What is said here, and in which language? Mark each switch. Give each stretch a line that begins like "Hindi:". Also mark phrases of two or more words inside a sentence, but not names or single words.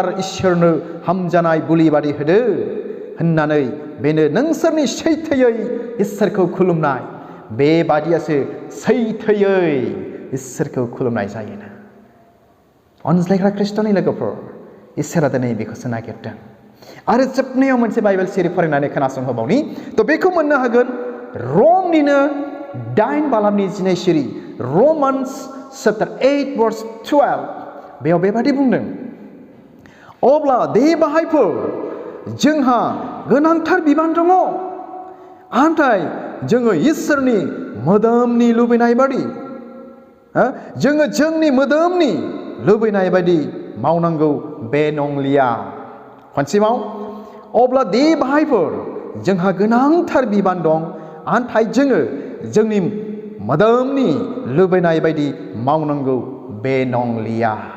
Bodo: इसोरनो हामजानाय बोलि बादि होदो होननानै बेनो नोंसोरनि सैथोयै इसोरखौ खुलुमनाय बेबादियासो सैथोयै इसोरखौ खुलुमनाय जायोना अनज्लायग्रा खृष्टनि लोगोफोर इसोरा दिनै बेखौसो नागिरदों आरो जोबनायाव मोनसे बाइबेल सिरि फरायनानै खोनासंहोबावनि थ' बेखौ मोननो हागोन रमनिनो 8 बालामनि 12 सिरि
English: Romans chapter 8 verse 12
Bodo: बेयाव बेबादि बुंदों अब्ला दे बाहायफोर जोंहा गोनांथार बिबान दङ नाथाय जोङो इसोरनि मोदोमनि लुबैनाय बादि जोङो जोंनि मोदोमनि लुबैनाय बादि मावनांगौ बे नंलिया खनसेबाव अब्ला दे बाहायफोर जोंहा गोनांथार बिबान दं नाथाय जोङो जोंनि मोदोमनि लुबैनाय बायदि मावनांगौ बे नंलिया